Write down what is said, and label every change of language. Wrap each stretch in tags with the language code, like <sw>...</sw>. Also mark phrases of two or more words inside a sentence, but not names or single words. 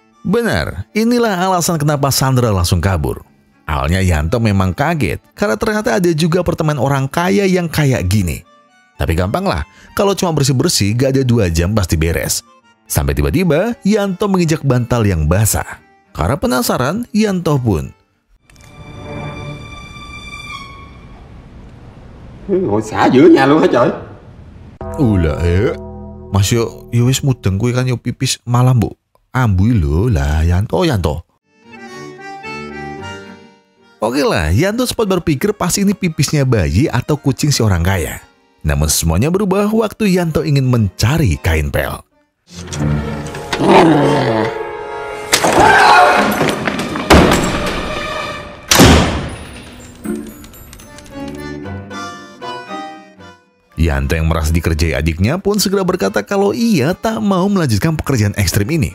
<id>Benar, inilah alasan kenapa Sandra langsung kabur. Awalnya Yanto memang kaget karena ternyata ada juga apartemen orang kaya yang kayak gini. Tapi gampang lah, kalau cuma bersih-bersih gak ada 2 jam pasti beres. Sampai tiba-tiba Yanto menginjak bantal yang basah. Karena penasaran, Yanto pun</id> <vi>ngồi xả giữa nhà luôn hả trời?</vi> <jv>ulah Mas yo wis mudeng kuwi kan yo pipis malah mbok ambui lho lah Yanto.</jv> <id>Oke lah, Yanto sempat berpikir pasti ini pipisnya bayi atau kucing si orang kaya. Namun semuanya berubah waktu Yanto ingin mencari kain pel. Yanto yang merasa dikerjai adiknya pun segera berkata kalau ia tak mau melanjutkan pekerjaan ekstrim ini.</id>